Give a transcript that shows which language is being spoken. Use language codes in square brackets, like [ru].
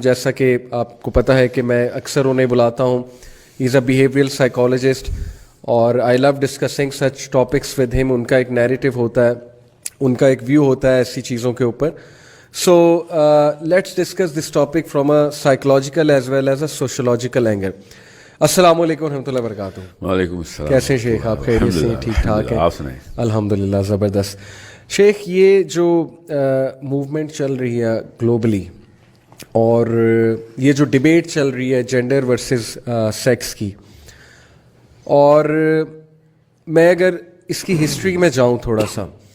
[hi] जैसा कि आपको पता है कि मैं अक्सर उन्हें बुलाता हूँ. [en] He's a behavioral psychologist और I love discussing such topics with him. [hi] उनका एक narrative होता है, उनका एक view होता है ऐसी चीज़ों के ऊपर. [en] So let's discuss this topic from a psychological as well as a sociological angle. [hi] अस्सलाम वालेकुम रहमतुल्लाहि व बरकातुहू. वालेकुम अस्सलाम. कैसे शेख, आप खैरियत से हैं? ठीक ठाक है? आप सुनाएं. अल्हम्दुलिल्लाह ज़बरदस्त. शेख, ये जो मूवमेंट चल रही है ग्लोबली और ये जो डिबेट चल रही है जेंडर वर्सेस सेक्स की, और मैं अगर इसकी हिस्ट्री में जाऊं थोड़ा सा,